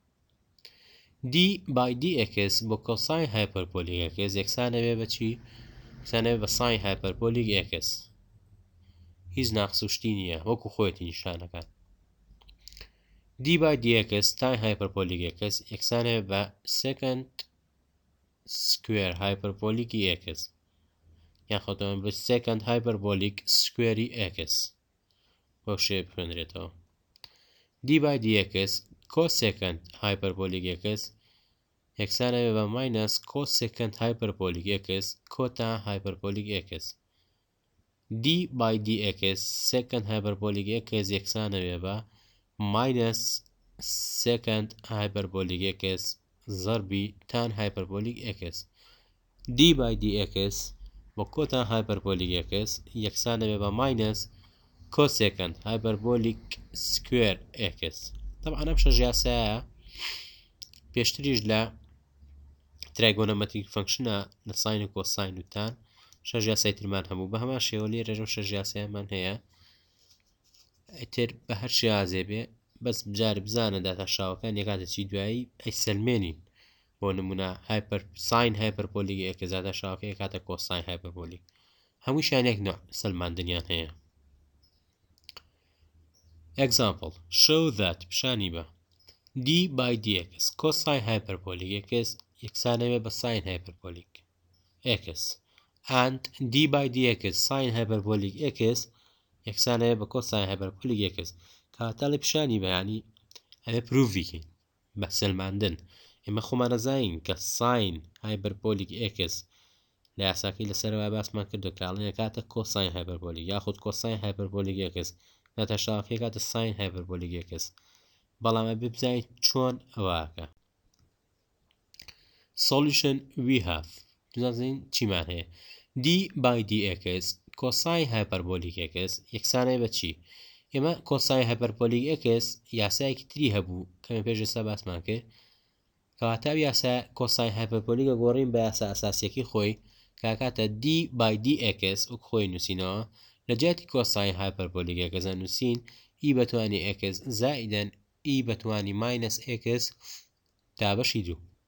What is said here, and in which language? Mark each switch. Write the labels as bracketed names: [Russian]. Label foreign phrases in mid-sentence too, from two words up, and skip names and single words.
[English] d by dx بۆ cosine hyperbolic x [Central Kurdish] یەکسانەوێ بە چی؟ یەکسانەوێ بە [English] sine hyperbolic [Central Kurdish] x. هیچ ناقس و شتی نییە، وەکو خۆیەتی نیشانەکان. [English] d by dx tan hyperbolic x [Central Kurdish] یەکسانەوێ بە [English] secant square hyperbolic x [Central Kurdish] یاخۆتەوە بە [English] secant hyperbolic square x [Central Kurdish] بۆ شێوە بخوێنرێتەوە. [English] d by dx cosecant hyperbolic x [Central Kurdish] یەکسانەوێ بە [English] minus cosecant hyperbolic x cota hyperbolic x. d by dx secant hyperbolic x [Central Kurdish] یەکسانەوێ بە [English] minus secant hyperbolic x ضربی tan hyperbolic x. d by dx بۆ cota hyperbolic x [Central Kurdish] یەکسانەوێ بە [English] minus cosecant hyperbolic square x. [Central Kurdish] طبعا ئەم شەژ یاسایە پێشتریش لە [English] trigonometric functionە [Central Kurdish] لە ساین و کۆساین و تان شەژ یاسای ترمان هەبوو، بە هەمان شێوە لێرەژە شەژ یاسایەمان هەیە. ئیتر بە هەر شێوازێ بێ بەس بجار بزانە داتاشاوەکان یەکاتە چی دوایی ئەی سەلمێنین. بۆ نمونە [English] sine hyperbolic [Central Kurdish] x داتاشاوەکە یەکاتە [English] cosine hyperbolic, [Central Kurdish] هەموویشیان یەک نوع سەلماندنیان هەیە. [English] example show that [Central Kurdish] پیشانی بە [English] d by dx cosine hyperbolic x [Central Kurdish] یەکسانەوێ بە [English] sine hyperbolic x and d by dx sine hyperbolic x [Central Kurdish] یەکسانەوێ بە [English] cosine hyperbolic x. [Central Kurdish] کاتە لە پیشانی بە یعنی ئەوێ پروڤیکەین بە سەلماندن. ئێمە خۆمان نەزانین کە [English] sine hyperbolic [Central Kurdish] x لە یاساکەی لەسەرەوە باسمان کردو کاڵێن کاتە [English] cosine hyperbolic [Central Kurdish] یاخود [English] cosine hyperbolic [Central Kurdish] x داتاشاوەکەی کاتە [English] sine hyperbolic [Central Kurdish] x. بەڵام ئەبێ بزانیت چۆن ئەوەکە. [English] solution we have [Central Kurdish] دەزانین چیمان هەیە. [English] d by dx cosine hyperbolic x [Central Kurdish] یەکسانەوێ بە چی؟ ئێمە [English] cosine hyperbolic [Central Kurdish] x یاسایەکی تری هەبوو کەمە پێش ئێستا باسمان کرد، کەواتە یاسا [English] cosine hyperbolic [Central Kurdish] گۆڕین بە یاسا ئەساسیەکی خۆی کاکاتە [English] d by dx [Central Kurdish] وەک خۆی نووسینەوە لە جیاتی [English] cosine hyperbolic [Central Kurdish] x نووسین e بەتوانی x زائیدەن e بەتوانی ماینەس x دابەشی دوو.